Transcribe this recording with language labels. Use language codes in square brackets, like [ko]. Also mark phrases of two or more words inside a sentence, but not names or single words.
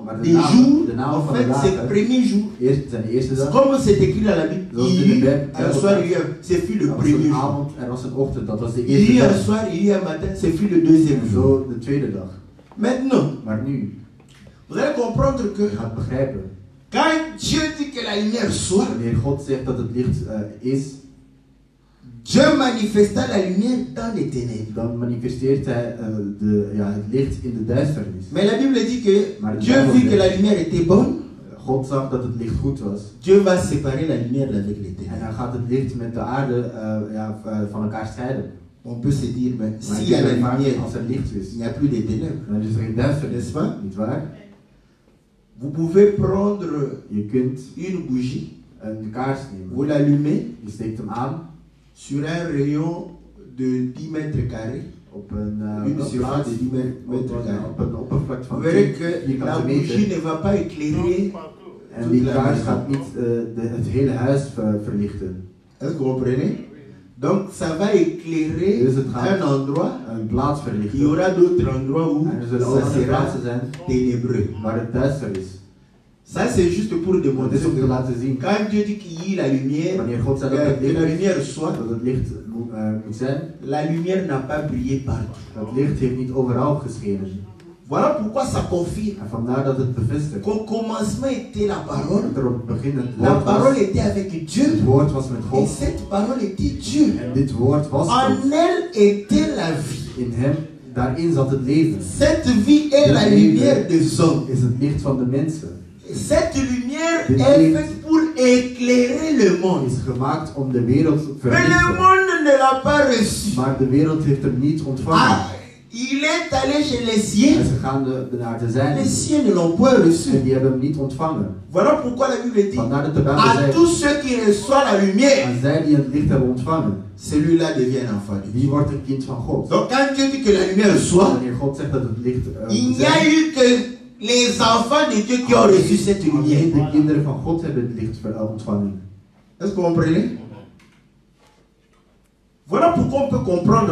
[nl] Maar [fr] des jours, en [nl] van [fr] fait, [nl] de [fr] c'est le [nl] dagen, [fr] premier jour. [nl] eerst zijn de eerste [fr] C'est [nl] dag. [fr] comme c'est écrit dans la Bible. [nl] Zoals [fr] Il [nl] in de [fr] y [nl] Bijbel [fr] a un soir, il y a, c'est fut le [nl] Er was [fr] premier [nl] een [fr] jour. [nl] avond, er was een ochtend, dat was de [fr] Il y [nl] eerste [fr] a un [nl] dag. [fr] soir, il y a un matin, c'est fut le deuxième [nl] En [fr] jour. [nl] zo de tweede dag. [fr] Maintenant, [nl] Maar nu, [fr] vous allez comprendre que [nl] je gaat begrijpen, [fr] quand Dieu dit que la lumière soit, [nl] wanneer God zegt dat het licht is, [fr] Dieu manifesta la lumière dans les ténèbres. [nl] dan manifesteert hij het licht in de duisternis. [fr] Mais la Bible dit que [nl] Maar de [fr] Dieu [nl] Bijbel [fr] vit que [nl] zegt, [fr] la lumière était bonne. [nl] God zag dat het licht goed was. [fr] Dieu va séparer la lumière avec les [nl] En [fr] ténèbres. [nl] hij gaat het licht met de aarde van elkaar scheiden. [fr] On peut se dire, mais [nl] Maar [fr] s'il y a la [nl] vaak, [fr] lumière, [nl] als er licht is, [fr] il n'y a plus de ténèbres. [nl] dan is er geen duisternis, [fr] N'est-ce pas? [nl] niet waar? [fr] Vous pouvez prendre [nl] Je kunt [fr] une bougie, [nl] een kaars [fr] vous [nl] nemen, [fr] l'allumez [nl] je steekt hem aan [fr] sur un rayon de 10 mètres carrés, [nl] op een [fr] une surface de 10 mètres carrés. [nl] op een oppervlak [fr] Vous [nl] van [fr] verrez [nl] 10 [fr] que la [nl] vierkante [fr] bougie [nl] meter. [fr] ne va pas éclairer. [nl] En die kaars gaat niet het hele huis verlichten. [fr] Est-ce que vous comprenez? Donc ça va éclairer [nl] Dus het gaat [fr] un endroit. [nl] een plaats [fr] Il y [nl] verlichten. [fr] aura d'autres endroits où [nl] En er zullen ook [fr] ça [nl] andere [fr] sera [nl] plaatsen zijn [fr] ténébreux. [nl] waar het duister is. [fr] Ça c'est juste pour [nl] Dat [fr] démontrer [nl] is om te [fr] que [nl] laten zien. [fr] quand Dieu dit qu'il y ait la lumière, [nl] Wanneer God zegt dat [fr] que [nl] het [fr] la [nl] licht, [fr] lumière soit, [nl] dat het licht moet zijn, [fr] la lumière n'a pas brillé partout. [nl] dat licht heeft niet overal geschenen. [fr] Voilà pourquoi ça confirme [nl] En vandaar dat het bevestigt. [fr] qu'au commencement était la parole. [nl] Dat er op het begin het [fr] La [nl] woord [fr] parole [nl] was. [fr] était avec Dieu. [nl] Het woord was met [fr] Et [nl] God. [fr] cette parole était Dieu. [nl] En dit woord was God. [fr] En elle était la vie. [nl] In hem, daarin zat het leven. [fr] Cette vie est la lumière des hommes. [nl] Is het licht van de mensen. [fr] Cette lumière est faite pour éclairer le monde. [nl] Is gemaakt om de wereld te [fr] Mais le [nl] verlichten. [fr] monde ne l'a pas reçu. [nl] Maar de wereld heeft hem niet ontvangen. [fr] Ah, il est allé chez les [nl] En [fr] siens. [nl] ze gaan naar de [fr] Les [nl] zijnen. [fr] siens ne l'ont pas [nl] En [fr] reçu. [nl] die hebben hem niet ontvangen. [fr] Voilà pourquoi la Bible dit [nl] Vandaar dat de Bijbel [fr] à [nl] zegt, [fr] tous ceux qui reçoivent la lumière, [nl] aan zij die het licht hebben ontvangen, [fr] celui-là devient un enfant de Dieu. [nl] die wordt een kind van God. [fr] Donc quand Dieu dit que la lumière soit, [nl] Wanneer God zegt dat het licht [fr] il [nl] moet [fr] n'y a [nl] zijn, [fr] eu que les enfants de Dieu qui ont reçu cette lumière. [nl] alleen de kinderen van God hebben het licht ontvangen. [fr] Est-ce que vous comprenez? Voilà pourquoi on peut comprendre